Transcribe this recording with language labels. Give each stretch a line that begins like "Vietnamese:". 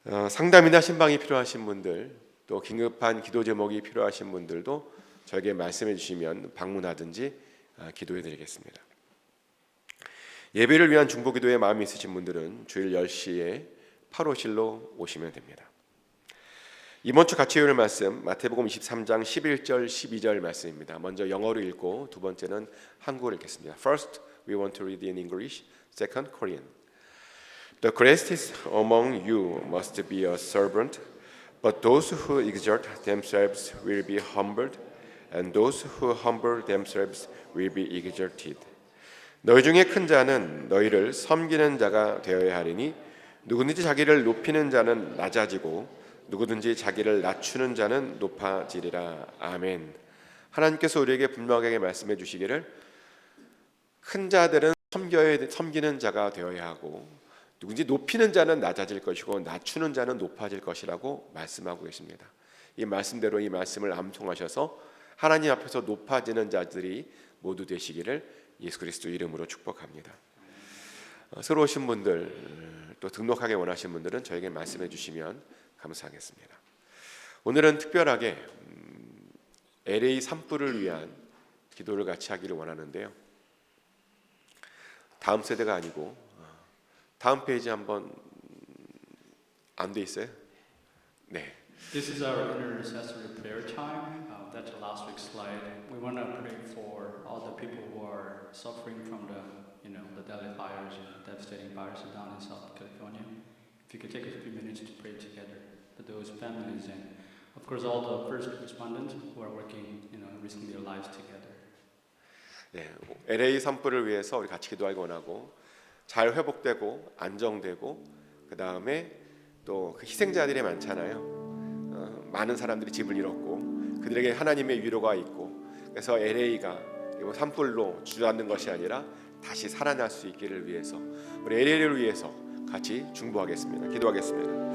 Korean: 상담이나 신방이 필요하신 분들, 또 긴급한 기도 제목이 필요하신 분들도 저에게 말씀해 주시면 방문하든지 기도해 드리겠습니다. 예배를 위한 중보기도에 마음이 있으신 분들은 주일 10시에 8호실로 오시면 됩니다. 이번 주 같이 읽을 말씀 마태복음 23장 11절 12절 말씀입니다. 먼저 영어로 읽고 두 번째는 한국어로 읽겠습니다.
English: First, we want to read in English. Second, Korean. The greatest among you must be a servant, but those who exalt themselves will be humbled, and those who humble themselves will be exalted.
Korean: 너희 중에 큰 자는 너희를 섬기는 자가 되어야 하리니 누구든지 자기를 높이는 자는 낮아지고 누구든지 자기를 낮추는 자는 높아지리라. 아멘. 하나님께서 우리에게 분명하게 말씀해 주시기를 큰 자들은 섬기는 자가 되어야 하고 누구든지 높이는 자는 낮아질 것이고 낮추는 자는 높아질 것이라고 말씀하고 계십니다. 이 말씀대로 이 말씀을 암송하셔서 하나님 앞에서 높아지는 자들이 모두 되시기를 예수 그리스도 이름으로 축복합니다. 새로 오신 분들 또 등록하기 원하신 분들은 저에게 말씀해 주시면 감사하겠습니다. 오늘은 특별하게 LA 산불을 위한 기도를 같이 하기를 원하는데요. 다음 세대가 아니고 다음 페이지 한번 안 돼 있어요? 네.
English: This is our intercessory prayer time. That's the last week's slide. We want to pray for all the people who are suffering from the Delhi fires and devastating fires down in South California. If you could take a few minutes to pray together for those families and, of course, all the first respondents who are working, risking their lives together.
Korean: 네, LA 산불을 위해서 우리 같이 기도하기 원하고 잘 회복되고 안정되고 그 다음에 또 그 희생자들이 많잖아요. 많은 사람들이 집을 잃었고 그들에게 하나님의 위로가 있고 그래서 LA가 산불로 주저앉는 것이 아니라 다시 살아날 수 있기를 위해서 우리 LA를 위해서 같이 중보하겠습니다. 기도하겠습니다.